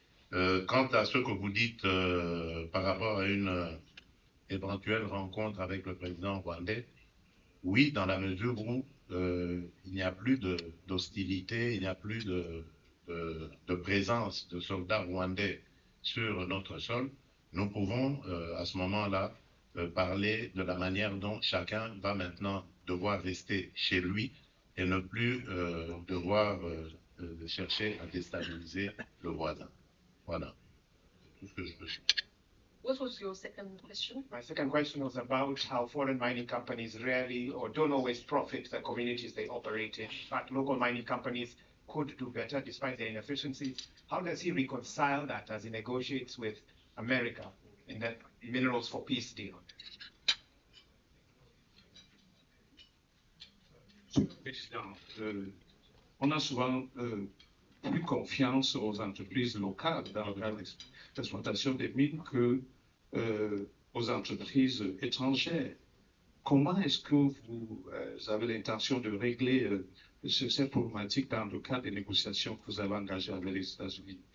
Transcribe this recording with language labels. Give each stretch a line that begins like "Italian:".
French: Quant à ce que vous dites par rapport à une éventuelle rencontre avec le président rwandais, oui, dans la mesure où il n'y a plus d'hostilité, il n'y a plus de présence de soldats rwandais sur notre sol, nous pouvons à ce moment-là parler de la manière dont chacun va maintenant devoir rester chez lui et ne plus devoir chercher à déstabiliser le voisin. Voilà, tout ce que je peux dire.
English: What was your second question? My second question was about how foreign mining companies rarely or don't always profit the communities they operate in. In fact, local mining companies could do better despite their inefficiencies. How does he reconcile that as he negotiates with America in the Minerals for Peace deal?
French: Monsieur le Président, on a souvent plus confiance aux entreprises locales dans le cadre d'exploitation des mines que aux entreprises étrangères. Comment est-ce que vous avez l'intention de régler cette problématique dans le cadre des négociations que vous avez engagées avec les États-Unis?